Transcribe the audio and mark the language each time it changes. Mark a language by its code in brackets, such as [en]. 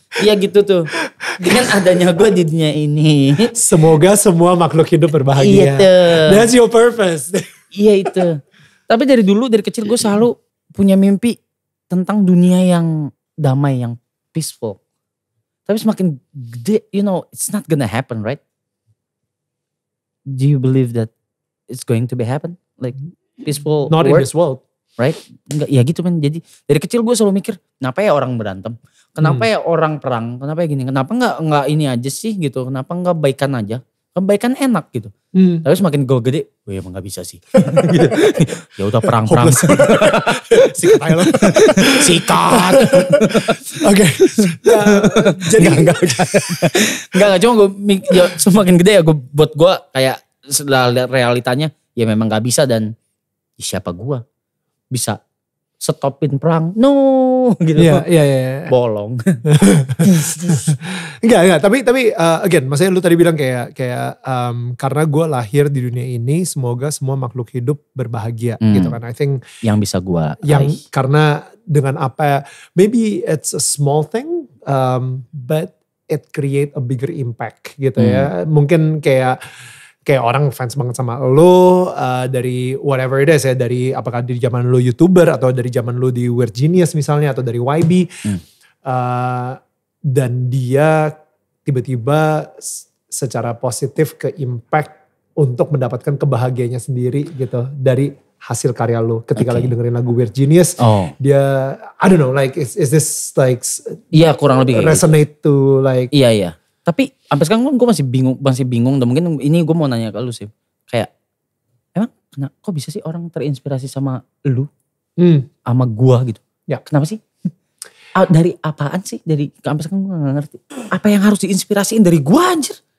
[id] Iya gitu tuh. Dengan adanya gue di dunia ini. Semoga semua makhluk hidup berbahagia. Iya tuh. [en] That's your purpose. [id] Iya itu. Tapi dari kecil gue selalu punya mimpi tentang dunia yang damai, yang peaceful. Tapi semakin gede, [en] it's not gonna happen, right? Do you believe that it's going to be happen? Like peaceful Not in this world. [id] Right? Enggak, ya gitu kan. Jadi dari kecil gue selalu mikir, kenapa ya orang berantem? Kenapa ya orang perang? Kenapa ya gini? Kenapa enggak ini aja sih gitu? Kenapa enggak baikan aja? Kan baikan enak gitu. Tapi semakin gue gede, gue emang gak bisa sih. Gitu. Ya udah perang-perang. Sikat aja lo. Sikat. Oke. Jadi enggak cuma gue semakin gede ya buat gue kayak setelah lihat realitanya ya memang gak bisa dan siapa gue bisa stopin perang? No, gitu. Iya. Bolong. Enggak. Tapi again, maksudnya lu tadi bilang kayak karena gue lahir di dunia ini, semoga semua makhluk hidup berbahagia, gitu kan. [en] I think [id] yang bisa gue. Karena dengan apa? [en] Maybe it's a small thing, but it create a bigger impact, [id] gitu ya. Mungkin kayak orang fans banget sama lo dari [en] whatever it is [id] ya, dari apakah di zaman lo YouTuber atau dari zaman lo di Weird Genius misalnya atau dari YB dan dia tiba-tiba secara positif ke impact untuk mendapatkan kebahagiaannya sendiri gitu dari hasil karya lo ketika lagi dengerin lagu Weird Genius. Dia [en] I don't know like is this like [id] iya kurang lebih [en] resonate [id] gitu. [en] To like [id] iya tapi sampai sekarang gue masih bingung dan mungkin ini gue mau nanya ke lu sih kayak emang kok bisa sih orang terinspirasi sama lu sama gua gitu ya kenapa sih dari apaan sih dari sampai sekarang gue gak ngerti apa yang harus diinspirasiin dari gua anjir.